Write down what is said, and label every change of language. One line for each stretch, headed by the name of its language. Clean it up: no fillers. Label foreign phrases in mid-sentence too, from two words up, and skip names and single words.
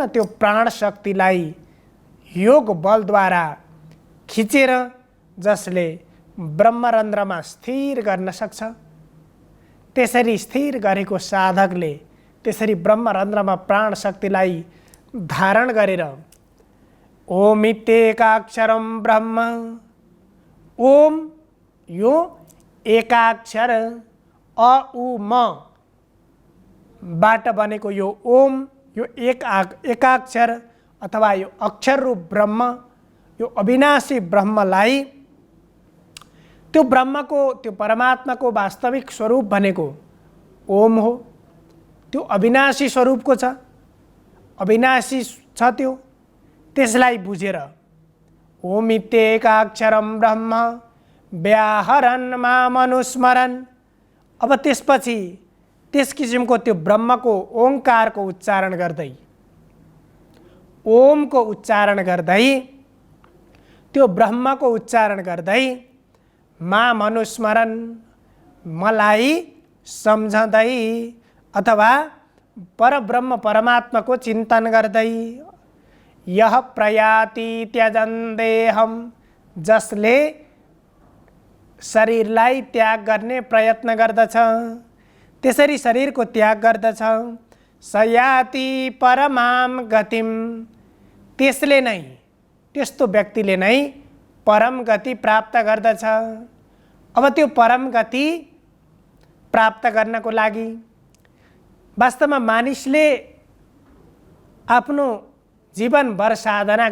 Nepali: त्यो प्राण शक्तिलाई योग बलद्वारा खिचेर जसले ब्रह्मरन्ध्रमा स्थिर गर्न सक्छ, त्यसरी स्थिर गरेको साधकले त्यसरी ब्रह्मरन्ध्रमा प्राण शक्तिलाई धारण गरेर
Sanskrit: ओमित्येकाक्षरं ब्रह्म,
Nepali: ओम यो एकाक्षर अ उ म बाट बनेको यो ओम, यो एकाक्षर अथवा यो अक्षर रूप ब्रह्म, यो अविनाशी ब्रह्मलाई, त्यो ब्रह्मको, त्यो परमात्माको वास्तविक स्वरूप भनेको ओम हो। त्यो अविनाशी स्वरूपको छ, अविनाशी छ त्यो। त्यसलाई बुझेर
Sanskrit: ओमित्येकाक्षरं ब्रह्म व्याहरन् मामनुस्मरन्।
Nepali: अब त्यसपछि त्यस किसिमको त्यो ब्रह्मको ओंकारको उच्चारण गर्दै, ओमको उच्चारण गर्दै, त्यो ब्रह्मको उच्चारण गर्दै मामनुस्मरन्, मलाई सम्झँदै अथवा परब्रह्म परमात्माको चिन्तन गर्दै,
Sanskrit: यह प्रयाति त्यजन् देहं,
Nepali: जसले शरीरलाई त्याग गर्ने प्रयत्न गर्दछ, त्यसरी शरीरको त्याग गर्दछ,
Sanskrit: सयाति परमां गतिम,
Nepali: त्यसले नै, त्यस्तो व्यक्तिले नै परम गति प्राप्त गर्दछ। अब त्यो परम गति प्राप्त गर्नको लागि वास्तवमा मानिसले आफ्नो जीवनभर साधना